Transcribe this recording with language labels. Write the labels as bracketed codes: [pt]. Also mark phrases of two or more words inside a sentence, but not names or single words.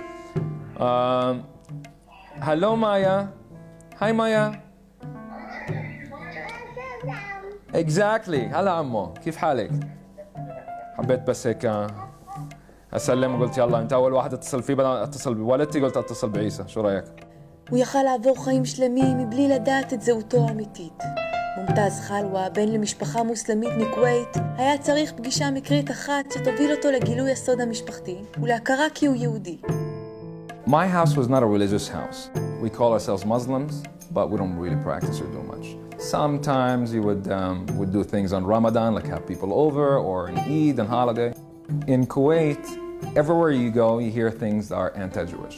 [ar] هلو مايا. هاي مايا. اكزاكتلي. هلا عمو، كيف حالك؟ حبيت بس هيك اسلم وقلت يلا انت اول واحد اتصل فيه، بدل اتصل بوالدتي قلت اتصل بعيسى، شو رايك؟ [he] הוא יכל לעבור חיים שלמים מבלי לדעת את זהותו האמיתית. מומתז חלווה, בן למשפחה מוסלמית מכווית, היה צריך פגישה מקרית אחת שתוביל אותו לגילוי הסוד המשפחתי ולהכרה כי הוא יהודי. [en] My house was not a religious house. We call ourselves Muslims, but we don't really practice or do much. Sometimes you would do things on Ramadan, like have people over, or an Eid and holiday. In Kuwait, everywhere you go, you hear things that are anti-Jewish.